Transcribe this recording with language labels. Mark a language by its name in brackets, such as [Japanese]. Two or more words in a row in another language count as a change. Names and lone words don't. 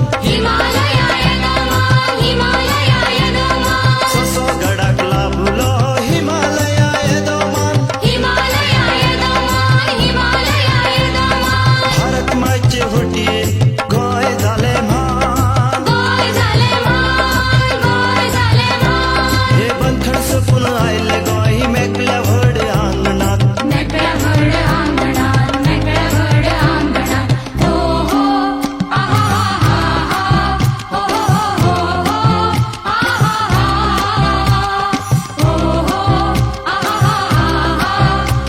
[Sanskrit] हिमालयाय नमः हिमालयाय नमः [Konkani] ससो गडाक लाभलो हिमालया येदोमान [Sanskrit] हिमालयाय नमः हिमालयाय नमः [Konkani] भारत मायचे होटीये गोय झाले मान गोय झाले मान गोय झाले मान हे बंधन सपून आयले गोय मेकल्या व्हड आंगणात मेकळ्या व्हड आंगणात मेकळ्या व्हड आंगणात हो हो आहा हो हो आहा हो हो आहा